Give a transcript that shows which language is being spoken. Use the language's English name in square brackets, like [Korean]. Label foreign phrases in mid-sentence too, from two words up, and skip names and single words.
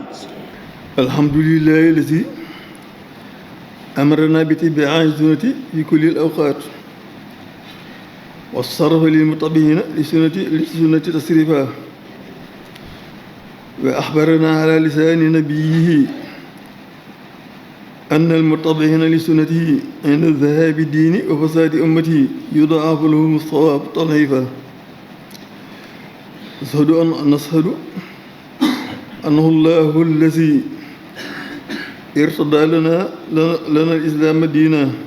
[Arabic] الحمد لله الذي أمرنا باتباع سنته في كل الأوقات وشرف المتبعين لسنته تشريفا وأخبرنا على لسان نبيه أن المتبعين لسنته عند ذهاب الدين وفساد أمته يضاعف لهم الصواب تضعيفا نشهد أنه الله الذي ارتضى لنا الإسلام دينا